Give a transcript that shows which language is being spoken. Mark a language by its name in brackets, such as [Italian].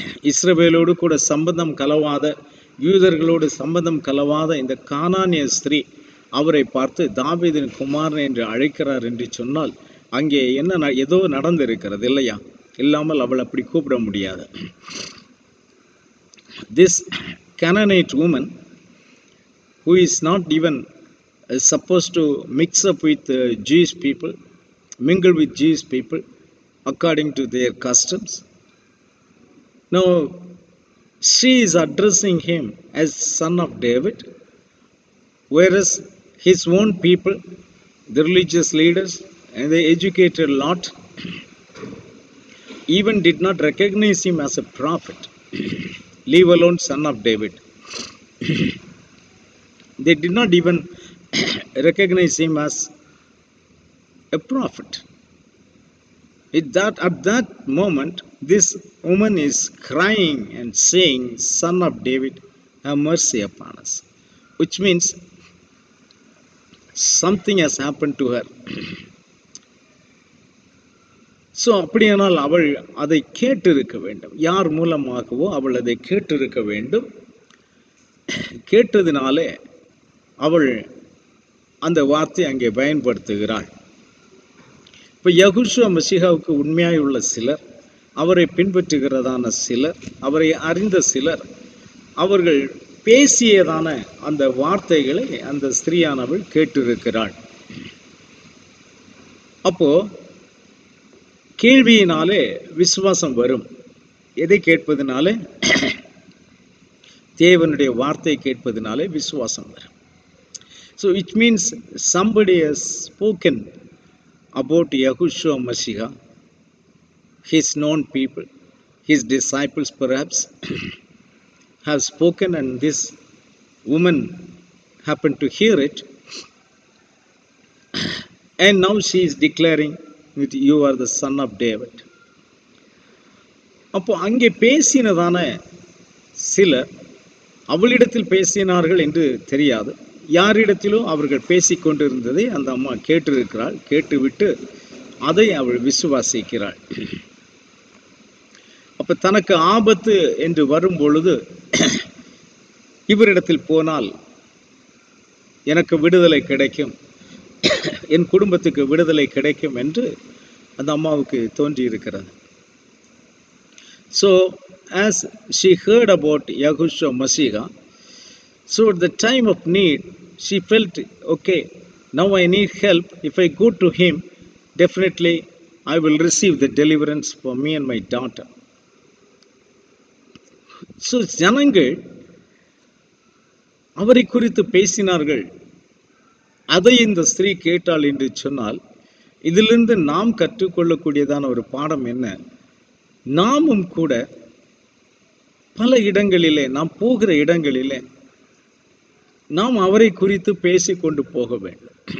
[Tamil] இஸ்ரவேலோடு கூட சம்பந்தம் கலவாத, யூதர்களோடு சம்பந்தம் கலவாத இந்த கானானிய ஸ்திரீ அவரை பார்த்து தாவீதின் குமாரன் என்று அழைக்கிறார் என்று சொன்னால், அங்கே என்ன ஏதோ நடந்திருக்கிறது இல்லையா? இல்லாமல் அவள் அப்படி கூப்பிட முடியாது. [English] This Canaanite woman, who is not even supposed to mix up with Jewish people, mingle with Jewish people according to their customs. Now, she is addressing him as son of David, whereas his own people, the religious leaders and the educated lot, even did not recognize him as a prophet, leave alone son of David. They did not even recognize him as a prophet. At that moment, this woman is crying and saying, "Son of David, have mercy upon us," which means something has happened to her. [Tamil] So அப்படியானால் அவள் அதை கேட்டிருக்க வேண்டும். யார் மூலமாகவோ அவள் அதை கேட்டிருக்க வேண்டும். கேட்டதினாலே அவள் அந்த வார்த்தை அங்கே பயன்படுத்துகிறாள். இப்போ யெகோஷுவா மசீகாவுக்கு உண்மையாய் உள்ள சிலர், அவரை பின்பற்றுகிறதான சிலர், அவரை அறிந்த சிலர், அவர்கள் பேசியதான அந்த வார்த்தைகளை அந்த ஸ்திரீயானவள் கேட்டிருக்கிறாள். அப்போ கேள்வியினாலே விசுவாசம் வரும். எதை கேட்பதினாலே? தேவனுடைய வார்த்தை கேட்பதினாலே விசுவாசம் வரும். [English] So it means somebody has spoken about Yahushua Mashiach, his known people, his disciples perhaps have spoken, and this woman happened to hear it, and now she is declaring that you are the son of David. [Tamil] அப்போ அங்கே பேசினதான சிலர் அவளிடத்தில் பேசினார்கள் என்று தெரியாது. யாரிடத்திலும் அவர்கள் பேசிக்கொண்டிருந்ததை அந்த அம்மா கேட்டிருக்கிறாள். கேட்டுவிட்டு அதை அவள் விசுவாசிக்கிறாள். அப்ப தனக்கு ஆபத்து என்று வரும் பொழுது இவரிடத்தில் போனால் எனக்கு விடுதலை கிடைக்கும், என் குடும்பத்துக்கு விடுதலை கிடைக்கும் என்று அந்த அம்மாவுக்கு தோன்றி இருக்கிறது. [English] So as she heard about Yahushua Mashiach, so at the time of need she felt, okay, now I need help. If I go to him, definitely I will receive the deliverance for me and my daughter. [Tamil] So ஜனங்கள் அவரை குறித்து பேசினார்கள். அதை இந்த ஸ்திரீ கேட்டாள் என்று சொன்னால், இதிலிருந்து நாம் கற்றுக்கொள்ளக்கூடியதான ஒரு பாடம் என்ன? நாமும் கூட பல இடங்களிலே, நாம் போகிற இடங்களிலே நாம் அவரை குறித்து பேசிக்கொண்டு போக வேண்டும்.